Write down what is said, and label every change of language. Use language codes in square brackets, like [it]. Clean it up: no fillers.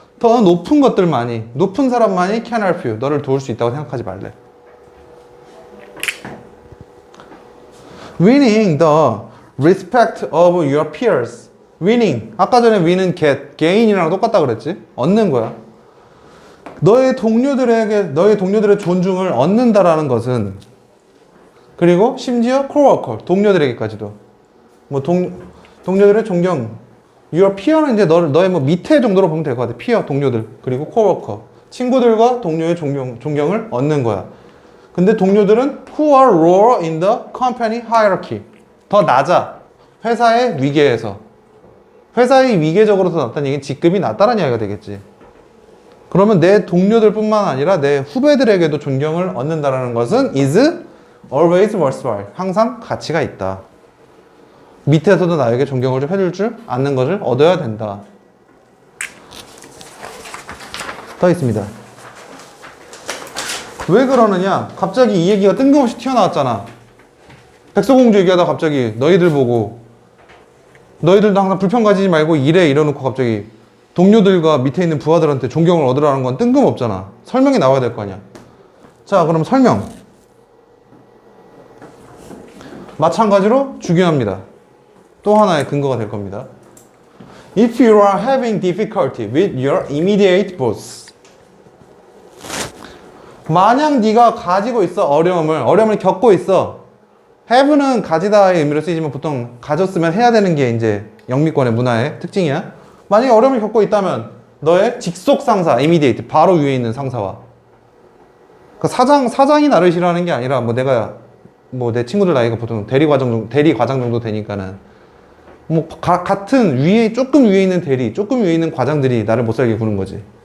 [ko] 더 높은 것들만이, 높은 사람만이 [en] can help you. [ko] 너를 도울 수 있다고 생각하지 말래. [en] Winning the respect of your peers. [ko] winning. 아까 전에 win은 gain이랑 똑같다 그랬지? 얻는 거야. 너의 동료들의 존중을 얻는다라는 것은, 그리고 심지어 coworker, 동료들에게까지도 뭐 동료들의 존경, your peer는 이제 너의 뭐 밑에 정도로 보면 될 것 같아. peer, 동료들, 그리고 coworker, 친구들과 동료의 존경을 얻는 거야. 근데 동료들은 [en] who are lower in the company hierarchy, [ko] 더 낮아, 회사의 위계에서. 회사의 위계적으로 더 낮다는 얘기는 직급이 낮다는 이야기가 되겠지. 그러면 내 동료들뿐만 아니라 내 후배들에게도 존경을 얻는다는 것은 [en] is always worthwhile, [ko] 항상 가치가 있다. 밑에서도 나에게 존경을 좀 해줄 줄 아는 것을 얻어야 된다. 더 있습니다. 왜 그러느냐? 갑자기 이 얘기가 뜬금없이 튀어나왔잖아. 백설공주 얘기하다 갑자기 너희들 보고, 너희들도 항상 불평 가지지 말고 일해, 이러놓고 갑자기 동료들과 밑에 있는 부하들한테 존경을 얻으라는 건 뜬금없잖아. 설명이 나와야 될 거 아니야. 자, 그럼 설명. 마찬가지로 중요합니다. 또 하나의 근거가 될 겁니다. [en] If you are having difficulty with your immediate boss, [ko] 만약 네가 가지고 있어, 어려움을 겪고 있어. have는 가지다의 의미로 쓰이지만 보통 가졌으면 해야 되는 게 이제 영미권의 문화의 특징이야. 만약에 어려움을 겪고 있다면 너의 직속 상사, immediate, 바로 위에 있는 상사와, 그러니까 사장이 나를 싫어하는 게 아니라 내 친구들 나이가 보통 대리과장 정도 되니까는 같은 조금 위에 있는 조금 위에 있는 과장들이 나를 못 살게 구는 거지.